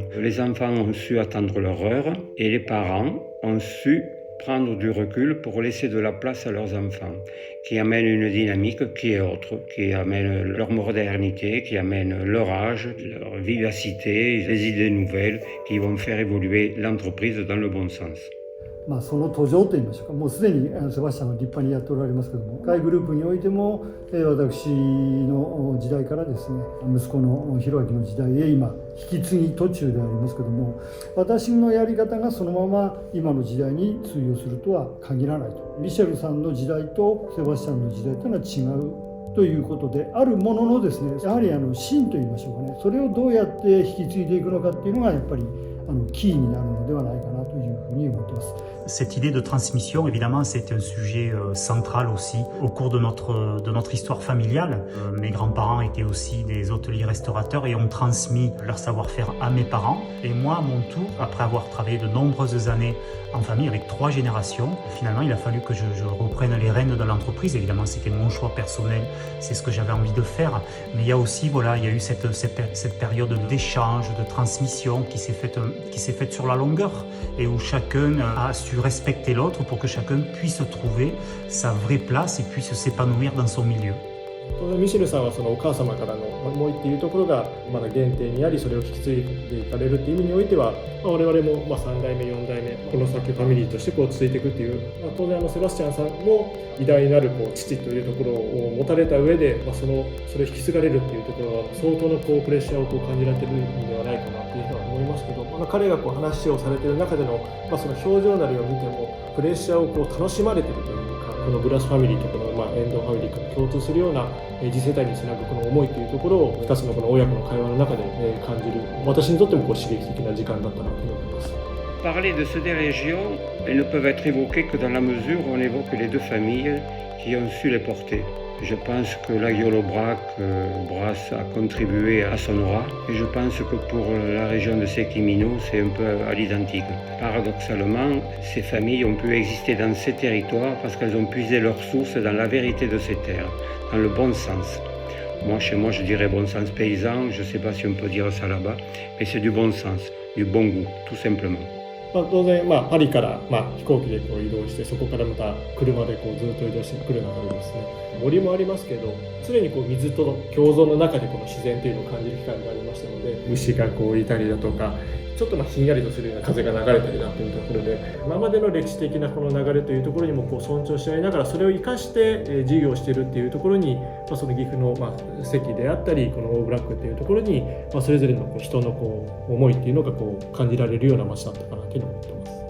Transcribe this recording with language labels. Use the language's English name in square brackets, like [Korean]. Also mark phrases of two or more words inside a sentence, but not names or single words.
[French] Les enfants ont su attendre leur heure et les parents ont su prendre du recul pour laisser de la place à leurs enfants, qui amènent une dynamique qui est autre, qui amène leur modernité, qui amène leur âge, leur vivacité, les idées nouvelles qui vont faire évoluer l'entreprise dans le bon sens. [Japanese] その途上といいましょうか、もうすでにセバスチャンは立派にやっておられますけども、海グループにおいても私の時代からですね、息子の弘明の時代へ今引き継ぎ途中でありますけども、私のやり方がそのまま今の時代に通用するとは限らないと。ミシェルさんの時代とセバスチャンの時代というのは違うということであるもののですね、やはり芯といいましょうかね、それをどうやって引き継いでいくのかっていうのがやっぱりキーになるのではないかなというふうに思ってます。 [French] Cette idée de transmission, évidemment, c'est un sujet central aussi au cours de notre histoire familiale. Mes grands-parents étaient aussi des hôteliers restaurateurs et ont transmis leur savoir-faire à mes parents. Et moi, à mon tour, après avoir travaillé de nombreuses années en famille avec 3 générations, finalement, il a fallu que je reprenne les rênes de l'entreprise. Évidemment, c'était mon choix personnel, c'est ce que j'avais envie de faire. Mais il y a aussi, voilà, il y a eu cette période d'échange, de transmission qui s'est faite sur la longueur et où chacun a su respecter l'autre pour que chacun puisse trouver sa vraie place et puisse s'épanouir dans son milieu. [Japanese] 当然ミシェルさんはそのお母様からの思いっていうところがまだ原点にあり、それを引き継いでいかれるっていう意味においては、我々も3代目4代目この先ファミリーとして続いていくっていう、当然セバスチャンさんも偉大なる父というところを持たれた上で、それを引き継がれるっていうところは相当のプレッシャーを感じられているのではないかなというふうに思いますけど、彼が話をされている中での、その表情なりを見てもプレッシャーを楽しまれているというか、このブラスファミリーとこのエンドファミリーから共通するような次世代につなぐこの思いというところを2つのこの親子の会話の中で感じる、私にとっても刺激的な時間だったなと思います。 [French] Parler de ces deux régions, elles ne peuvent être évoquées que dans la mesure où on évoque les deux familles qui ont su les porter. Je pense que l'Aguiolo-Brac, Brasse a contribué à son aura et je pense que pour la région de Sequimino, c'est un peu à l'identique. Paradoxalement, ces familles ont pu exister dans ces territoires parce qu'elles ont puisé leurs sources dans la vérité de ces terres, dans le bon sens. Moi, chez moi, je dirais bon sens paysan, je ne sais pas si on peut dire ça là-bas, mais c'est du bon sens, du bon goût, tout simplement. [Japanese] 当然、パリから、飛行機で移動して、そこからまた車でずっと移動してくる中でですね、森もありますけど、常に水との共存の中でこの自然というのを感じる機会がありましたので、虫がいたりだとか、ちょっとひんやりとするような風が流れたりだというところで、今までの歴史的なこの流れというところにも尊重し合いながら、それを生かして事業をしているっていうところに、その岐阜の関であったり、このオーブラックっていうところに、それぞれの人の思いっていうのが感じられるような街だったかなというふうに思ってます。